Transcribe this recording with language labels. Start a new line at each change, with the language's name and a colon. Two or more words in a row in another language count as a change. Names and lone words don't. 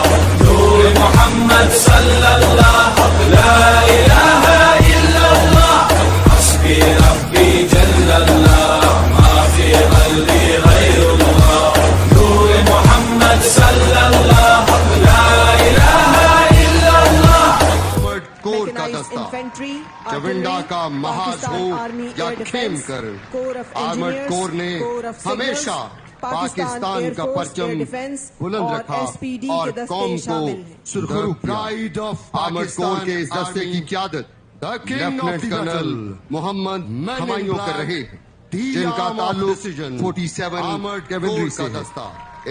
Arabic: نور محمد صلى الله، لا إله إلا الله. حسبي ربي جل الله، ما في قلبي غير الله. نور محمد صلى الله، لا إله إلا الله.
Urdu: کور کا دستہ چونڈہ کا محاذ ہو یا کھیم کر,
English: armoured corps
Urdu: نے ہمیشہ پاکستان کا پرچم بلند رکھا اور قوم کو سرخرو کیا.
English: armoured corps
Urdu: کے اس دستے کی قیادت
English: lieutenant colonel
Urdu: محمد ہمایوں کر رہے ہیں، جن کا تعلق 47 کیولری سے ہے.